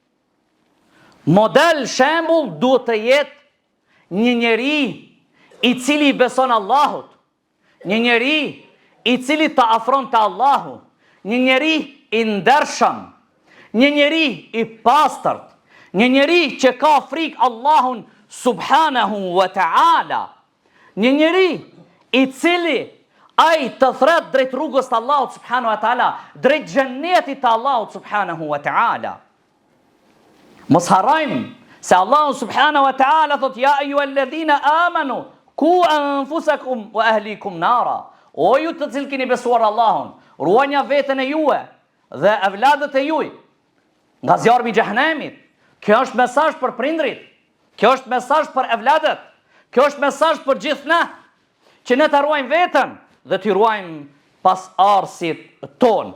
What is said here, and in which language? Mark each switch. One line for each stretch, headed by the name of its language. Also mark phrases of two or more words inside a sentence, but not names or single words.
Albanian: Model shembull duhet të jetë një njeri i cili beson Allahut, një njeri i cili të afron të Allahu, një njeri i ndershëm, një njeri i pastërt, një njeri që ka frikë Allahun
Arabic: سبحانه وتعالى,
Albanian: një njeri i cili ai të thret drejt rrugës të Allahut
Arabic: سبحانه وتعالى,
Albanian: drejt xhennetit të Allahut
Arabic: سبحانه وتعالى.
Albanian: Mos harrojmë se Allahu
Arabic: سبحانه وتعالى thot يا أيها الذين آمنوا قوا أنفسكم وأهليكم نارا.
Albanian: O ju të cilët keni besuar Allahun, ruajini veten e juaj dhe evladët e juaj nga zjarmi i xhehenemit. Kjo është mesazh për prindrit. Kjo është mesazh për evladët. Kjo është mesazh për gjithë ne, që ne të ruajmë veten dhe të ruajmë pas arsit ton.